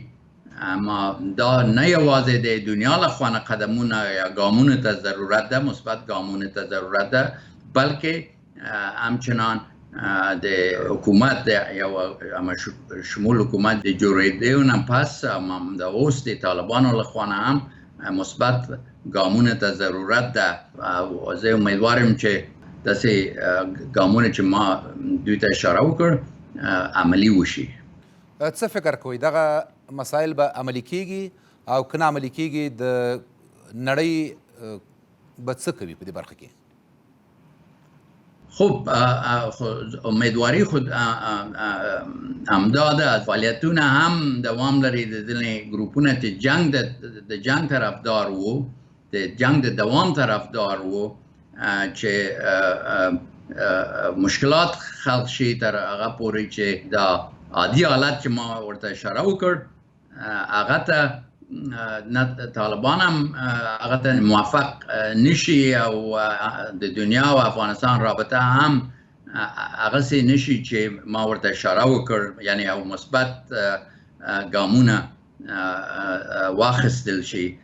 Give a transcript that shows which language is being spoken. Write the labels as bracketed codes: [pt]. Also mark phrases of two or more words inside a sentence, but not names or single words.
[ps] اما دا نه یوازې د دنیا لخوا نه قدمونه یا ګامونه ته ضرورت ده، مثبت ګامونه ته ضرورت ده، بلکې همچنان د حکومت یو شمول حکومت د جوړېدو نه پس د اوس د طالبانو لخوا نه هم مثبت ګامونه ته ضرورت ده او زه امیدوارم چې داسې ګامونه چې ما دوی ته اشاره وکړ عملي وشي. څه فکر کوئ دغه مسایل به عملي کیږي او که نه عملي کیږي د نړۍ به څه کوي په دې برخه کې؟ خب امیدواری خود همدا ده، فعالیتونه هم دوام لري د ځینې ګروپونه چې د جنگ طرفدار وو، د جنگ د دوام طرفدار وو، چې مشکلات خلق شي تر هغه پورې چې دا عادي حالت چې ما ورته اشاره وکړ هغه ته طالبان هم هغه ته موافق نشي او د دنیا او افغانستان رابطه هم هغه سي نشي چې ما ورته اشاره وکړ، یعنی او مثبت ګامونه واخیستل شي.